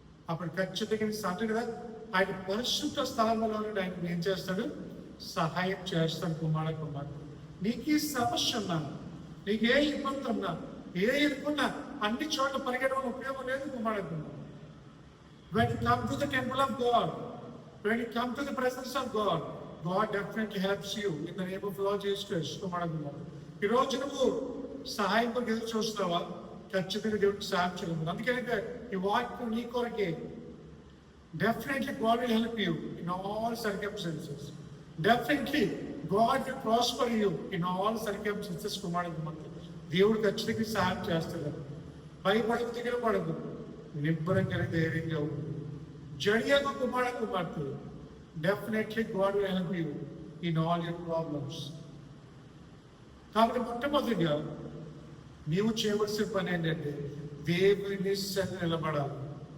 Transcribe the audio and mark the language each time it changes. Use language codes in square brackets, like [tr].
[te] అప్పుడు ఖచ్చితంగా సన్నిధి కదా ఆయన పరిశుద్ధ స్థలంలో ఆయన ఏం చేస్తాడు, సహాయం చేస్తాడు కుమారుడు. నీకు ఈ సమస్య ఉన్నా, నీకు ఏ ఇబ్బంది ఉన్నా, ఏ ఇరుకున్నా అన్ని చోట్ల పరిగెడడం ఉపయోగం లేదు కుమారుడు. [en] When you come to the temple of God, when you come to the presence of God, God definitely helps you in the name of Lord Jesus Christ. [te] కుమారుడు, ఈరోజు నువ్వు సహాయం కొరకు ఎదురు చూస్తున్నావా? ఖచ్చితంగా దేవుడికి సహాయం చేయలేదు. అందుకని ఈ వాక్యం నీ కొరకే. [en] Definitely God will help you in all circumstances. Definitely God will prosper you in all circumstances. [te] కుమారుడు, దేవుడు ఖచ్చితంగా సహాయం చేస్తాడు. భయపడకు, దగ్గర పడకు, నిబ్బరంగా ధైర్యంగా ఉంది. జడియకు కుమారుడు. [en] Definitely God will help you in all your problems. [te] కాబట్టి మొట్టమొదటిగా నీవు చేయవలసిన పని ఏంటంటే దేవుని సన్నిధిలో నిలబడాలి.